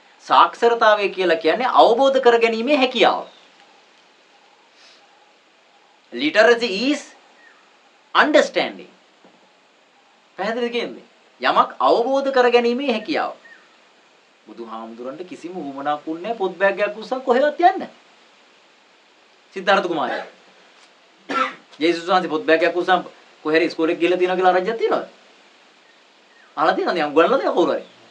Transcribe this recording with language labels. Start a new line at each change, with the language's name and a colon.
Sinhala: සාක්ෂරතාවය කියලා කියන්නේ අවබෝධ කරගැනීමේ හැකියාව.
English: Literacy is understanding.
Sinhala: පැහැදිලිද කියන්නේ? යමක් අවබෝධ කරගැනීමේ හැකියාව. බුදුහාමුදුරන්ට කිසිම උවමනාවක් උන්නේ පොත් බෑග් එකක් උස්සන් කොහෙවත් යන්න. සිද්ධාර්ථ කුමාරයා. ජේසුස් වහන්සේ පොත් බෑග් එකක් උස්සන් කොහෙරි ඉස්කෝලේ ගිහලා තියෙනවා කියලා රජ්‍යයක් තියෙනවද? අහලා තියෙනවද? යම් ගණන්ලා තියෙනවා කවුරු හරි.